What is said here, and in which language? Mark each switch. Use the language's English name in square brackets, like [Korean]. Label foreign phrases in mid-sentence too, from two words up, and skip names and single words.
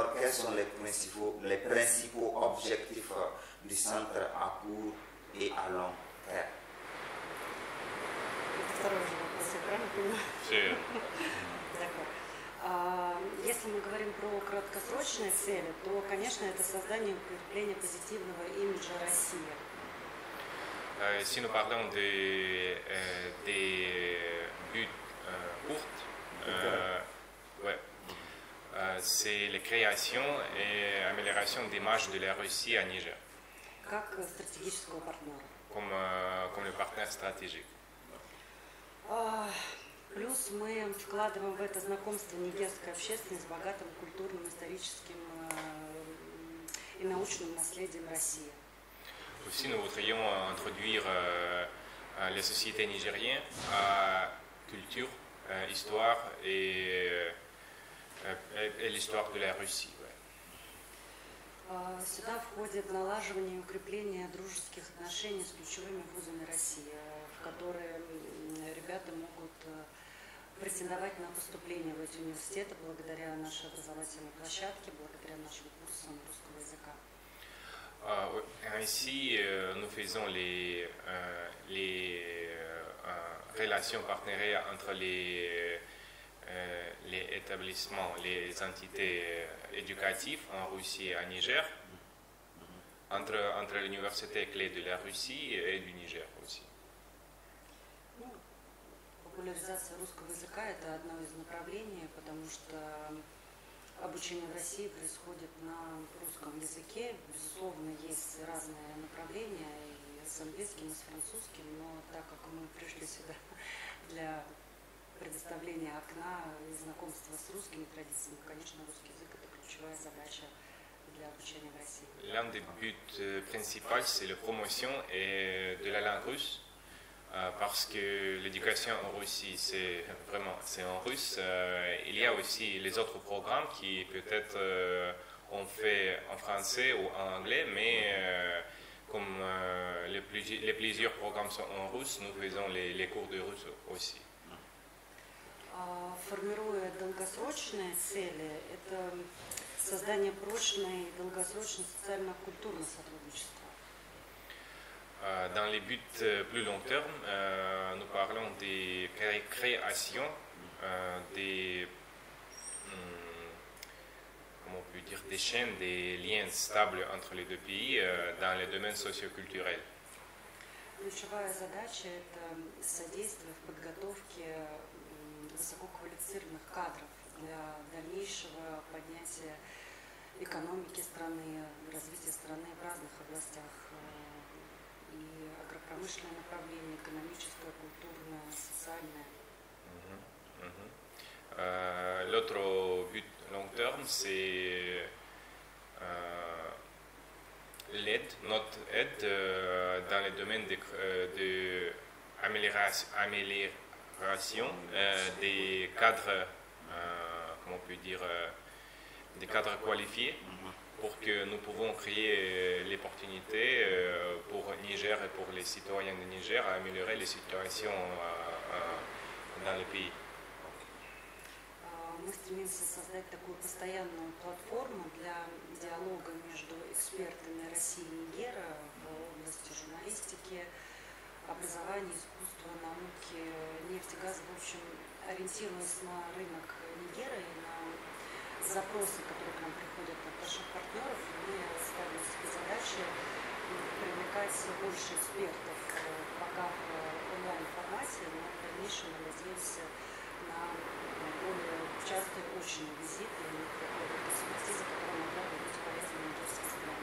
[French] quels sont les principaux objectifs du centre à court et à long terme? [Russian] Второй же вопрос, я правильно понимаю? Все. Если мы говорим про краткосрочные цели, то, конечно, это создание и укрепление позитивного имиджа России. [French] Si nous parlons des buts courts, ouais, c'est la création et amélioration des marges de la Russie à Niger. [Russian] Как стратегического партнера. [French] Comme le partenaire stratégique. [Russian] Плюс мы вкладываем в это знакомство нигерской общественности с богатым культурным, историческим и научным наследием России. [French] Aussi, nous voudrions introduire les sociétés nigériennes à culture, histoire et l'histoire de la Russie. [Russian] Сюда входит налаживание и укрепление дружеских отношений с ключевыми вузами России, в которые ребята могут претендовать на поступление в эти университеты благодаря нашей образовательной площадке, благодаря нашим курсам русского языка. [French] Ainsi, nous faisons les relations partenariales entre les établissements, les entités éducatives en Russie et à Niger, entre l'université clé de la Russie et du Niger aussi. [Russian] Популяризация русского языка – это одно из направлений, потому что обучение в России происходит на русском языке. Безусловно, есть разные направления, и с английским, и с французским, но так как мы пришли сюда для предоставления окна и знакомства с русскими традициями, конечно, русский язык – это ключевая задача для обучения в России. [French] L'un des buts principaux, c'est la promotion de la langue russe. Parce que l'éducation en Russie, c'est en russe. Il y a aussi les autres programmes qui peut-être on fait en français ou en anglais, mais comme les plusieurs programmes sont en russe, nous faisons les cours de russe aussi. [Russian] Формируя долгосрочные цели, это создание прочной и долгосрочной социально-культурного сотрудничества. [French] Dans les buts plus long terme, nous parlons des créations, comment on peut dire, des chaînes, des liens stables entre les deux pays dans les domaines socioculturels. [Russian] Ключевая задача – это содействие в подготовке высококвалифицированных кадров для дальнейшего поднятия экономики страны, развития страны в разных областях. И агропромышленное направление, экономическое, культурное, социальное. [French] L'autre but long terme, c'est notre aide dans le domaine de amélioration des cadres, comment on peut dire, des cadres qualifiés. Pour que nous pouvons créer l'opportunité pour Niger et pour les citoyens de Niger à améliorer les situations dans le pays. [Russian] Мы стремимся создать такую постоянную платформу для диалога между экспертами России и Нигера в области журналистики, образования, искусства, науки, нефти, газа. В общем, ориентируясь на рынок Нигера и на запросы, которые к нам приходят от наших партнеров, мы ставим себе задачи привлекать больше экспертов, пока в онлайн-формате, но в дальнейшем мы надеемся на более частые очные визиты и какую-то экспертизу, которая могла бы быть полезна нигерской стране.